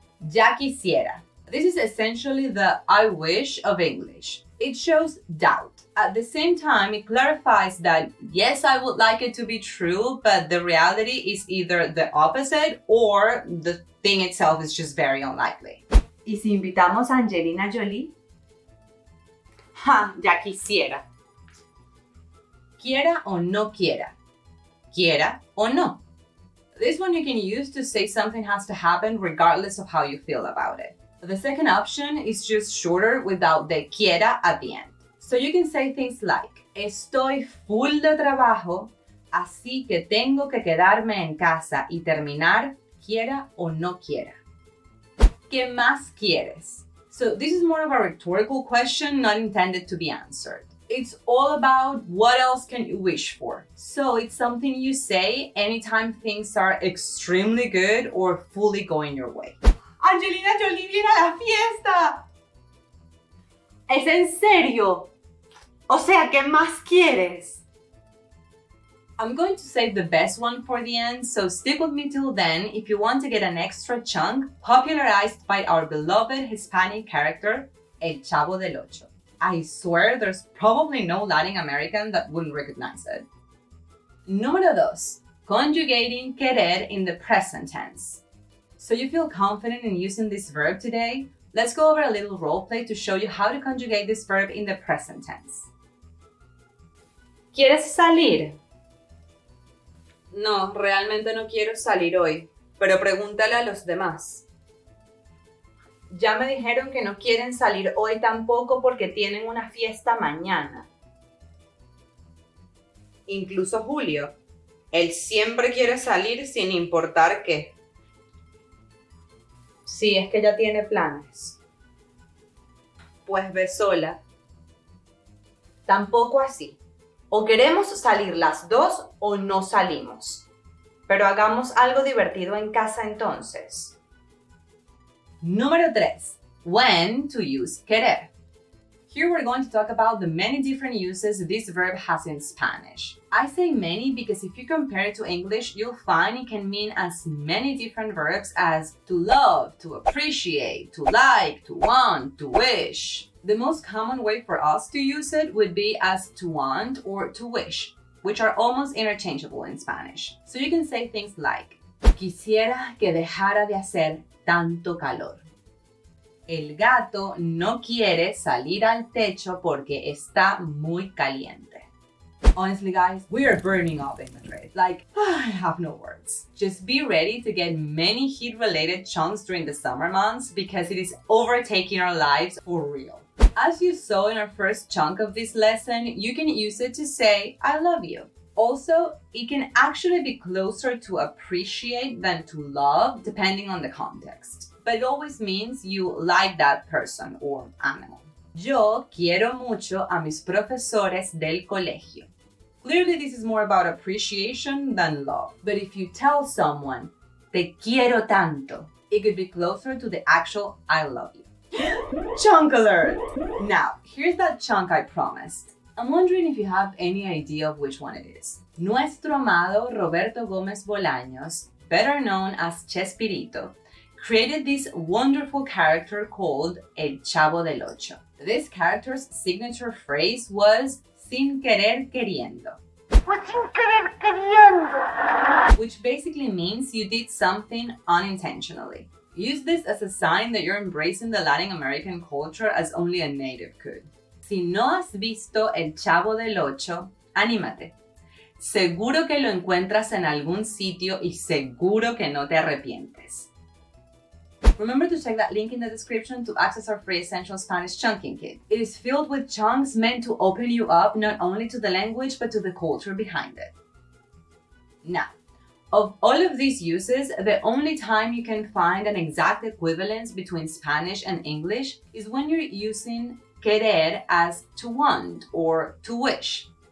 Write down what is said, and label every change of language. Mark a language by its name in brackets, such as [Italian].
[Spanish] Ya quisiera. [English] This is essentially the I wish of English. It shows doubt. At the same time, it clarifies that yes, I would like it to be true, but the reality is either the opposite or the thing itself is just very unlikely. [Spanish] ¿Y si invitamos a Angelina Jolie? Ya quisiera. Quiera o no quiera. Quiera o no. [English] This one you can use to say something has to happen regardless of how you feel about it. The second option is just shorter without the quiera at the end. So you can say things like, [Spanish] estoy full de trabajo, así que tengo que quedarme en casa y terminar, quiera o no quiera. ¿Qué más quieres? [English] So this is more of a rhetorical question, not intended to be answered. It's all about what else can you wish for. So it's something you say anytime things are extremely good or fully going your way. [Spanish] Angelina Jolie viene a la fiesta. ¿Es en serio? O sea, ¿qué más quieres? [English] I'm going to save the best one for the end, so stick with me till then if you want to get an extra chunk popularized by our beloved Hispanic character, El Chavo del Ocho. I swear there's probably no Latin American that wouldn't recognize it. [Spanish] Número 2. [English] Conjugating querer in the present tense. So you feel confident in using this verb today? Let's go over a little role play to show you how to conjugate this verb in the present tense. [Spanish] ¿Quieres salir? No, realmente no quiero salir hoy, pero pregúntale a los demás. Ya me dijeron que no quieren salir hoy tampoco porque tienen una fiesta mañana. Incluso Julio. Él siempre quiere salir sin importar qué. Sí, es que ya tiene planes. Pues ve sola. Tampoco así. O queremos salir las dos o no salimos. Pero hagamos algo divertido en casa entonces. Número 3. [English] When to use querer. Here we're going to talk about the many different uses this verb has in Spanish. I say many because if you compare it to English, you'll find it can mean as many different verbs as to love, to appreciate, to like, to want, to wish. The most common way for us to use it would be as to want or to wish, which are almost interchangeable in Spanish. So you can say things like, [Spanish] quisiera que dejara de hacer tanto calor. El gato no quiere salir al techo porque está muy caliente. [English] Honestly, guys, we are burning up in Madrid. Like, I have no words. Just be ready to get many heat-related chunks during the summer months because it is overtaking our lives for real. As you saw in our first chunk of this lesson, you can use it to say, I love you. Also, it can actually be closer to appreciate than to love, depending on the context. But it always means you like that person or animal. [Spanish] Yo quiero mucho a mis profesores del colegio. [English] Clearly, this is more about appreciation than love. But if you tell someone, [Spanish] te quiero tanto, [English] it could be closer to the actual I love you. Chunk alert! Now, here's that chunk I promised. I'm wondering if you have any idea of which one it is. [Spanish] Nuestro amado [English] Roberto Gómez Bolaños, better known as Chespirito, created this wonderful character called El Chavo del Ocho. This character's signature phrase was [Spanish] sin querer queriendo. Sin querer queriendo. [English] Which basically means you did something unintentionally. Use this as a sign that you're embracing the Latin American culture as only a native could. [Spanish] Si no has visto El Chavo del Ocho, anímate. Seguro que lo encuentras en algún sitio y seguro que no te arrepientes. [English] Remember to check that link in the description to access our free Essential Spanish Chunking Kit. It is filled with chunks meant to open you up not only to the language but to the culture behind it. Now, of all of these uses, the only time you can find an exact equivalence between Spanish and English is when you're using querer as to want or to wish.